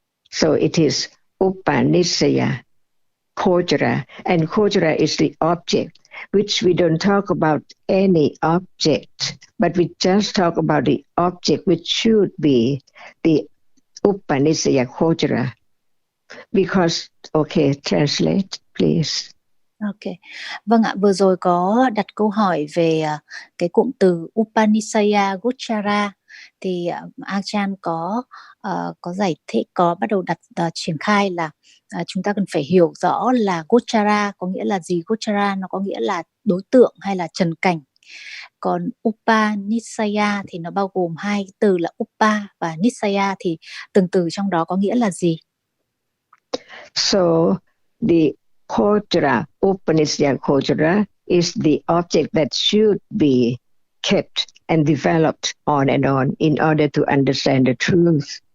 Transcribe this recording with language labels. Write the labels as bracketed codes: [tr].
[en] So it is Upanisaya Gochara, and Gochara is the object, which we don't talk about any object, but we just talk about the object which should be the Upanisaya Gochara. Because, okay, translate, please. [vi] Ok, vâng ạ, vừa rồi có đặt câu hỏi về cái cụm từ Upanishaya Gochara, thì Ajahn có giải thích, có bắt đầu triển khai là chúng ta cần phải hiểu rõ là Gochara có nghĩa là gì. Gochara nó có nghĩa là đối tượng hay là trần cảnh. Còn Upanishaya thì nó bao gồm hai từ là Upa và Nisaya, thì từng từ trong đó có nghĩa là gì? [en] So the Gochara, Upanishaya Gochara, is the object that should be kept and developed on and on in order to understand the truth.